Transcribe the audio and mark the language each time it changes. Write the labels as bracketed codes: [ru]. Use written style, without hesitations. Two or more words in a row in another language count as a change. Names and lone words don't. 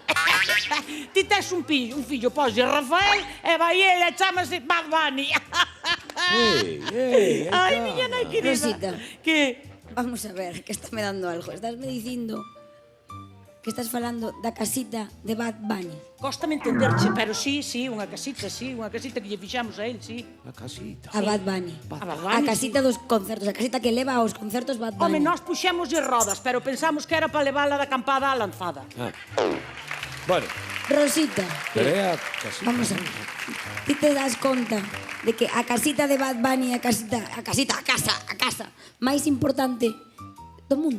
[gl] Ti tes un fillo, poslle Rafael, e vai ele, chámase Bad Bunny. Ai, miña nai querida. Rosita. Que? Vamos a ver, que está me dando algo. Estás me dicindo que estás falando da casita de Bad Bunny. Cóstame entenderche, pero sí, unha casita que lle fixamos a él, sí. A casita. A Bad Bunny. A Bad Bunny, A casita dos concertos, a casita que leva aos concertos Bad Bunny. Home, nós puxémoslle rodas, pero pensamos que era para levála da acampada á lanzada. Bueno, Rosita, pero é a casita. vamos a ver. Ti te das conta de que a casita de Bad Bunny é a casa máis importante do mundo?